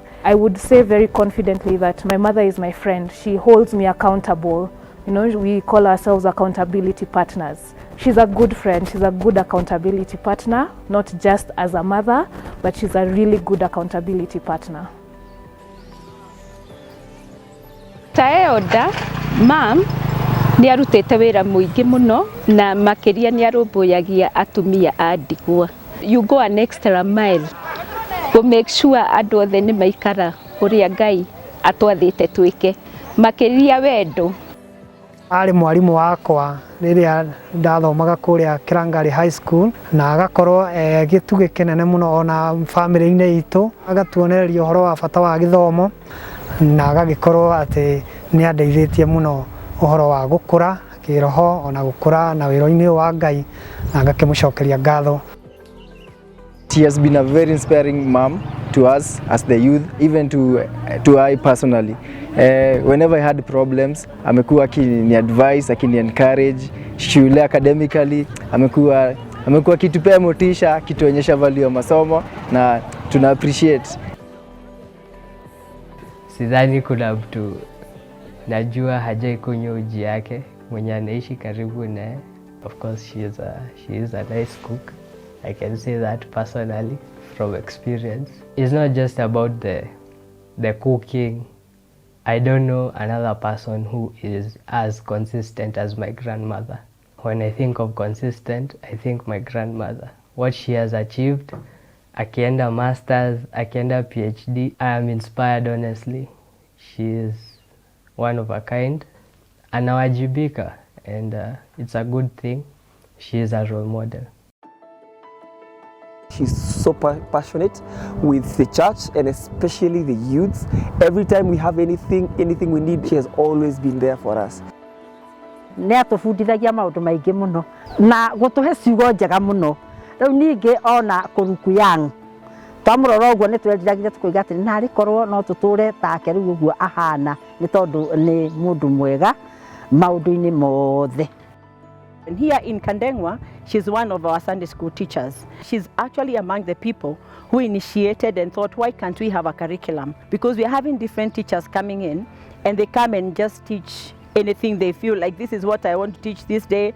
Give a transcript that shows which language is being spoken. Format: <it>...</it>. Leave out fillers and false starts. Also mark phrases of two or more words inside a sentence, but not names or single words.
<en>I would say very confidently that my mother is my friend. She holds me accountable. We call ourselves accountability partners. She's a good friend, she's a good accountability partner, not just as a mother, but she's a really good accountability partner.</en> <ki>Taeoda, Mom, nĩ arutĩte wĩra mũingĩ mũno na makĩria nĩ arũmbũyagia atumia a ndigwa.</ki> <en>You go an extra mile to make sure</en> <ki>andũ othe nĩ maikara ũrĩa Ngai atwathĩte twĩke. Makĩria wendo. Arĩ mwarimũ wakwa rĩrĩa ndathomaga kũrĩa Kirangari High School, na agakorwo gĩtugĩ kĩnene mũno ona family-inĩ itũ, agatuonereria ũhoro wa bata wa gĩthomo, na agagĩkorwo atĩ nĩ andeithĩtie mũno ũhoro wa gũkũra kĩroho ona gũkũra na wĩra-inĩ wa Ngai, na ngakĩmũcokeria ngatho.</ki> <en>She has been a very inspiring mom to us as the youth, even to I personally. Whenever I had problems,</en> <sw>amekuwa akini advise, akini encourage, shule academically, amekuwa kitupea motisha, kituonyesha value ya masomo na tuna appreciate. Sidhani kuna mtu najua hajai kunywa uji yake mwenye anaishi karibu naye.</sw> <en>Of course she is a nice cook. I can say that personally from experience. It's not just about the cooking. I don't know another person who is as consistent as my grandmother. When I think of consistent, I think my grandmother. What she has achieved,</en> <sw>akienda masters, akienda PhD,</sw> <en>I am inspired honestly. She is one of a kind. Anawajibika, and it's a good thing. She is a role model. She's so passionate with the church and especially the youths. Every time we have anything we need, she has always been there for us.</en> <ki>Nĩatũbundithagia maũndũ maingĩ mũno na gũtũhe ciugo njega mũno. Rĩu ningĩ ona kũruku yang twamũrora ũguo nĩtwendiragia tũkoiga atĩ narĩ korwo no tũtũre take rĩu ũguo ahana nĩ tondũ nĩ mũndũ mwega maũndũ-inĩ mothe.</ki> <en>And here in Kandeng'wa, she's one of our Sunday school teachers. She's actually among the people who initiated and thought, why can't we have a curriculum? Because we're having different teachers coming in and they come and just teach anything they feel like this is what I want to teach this day.</en>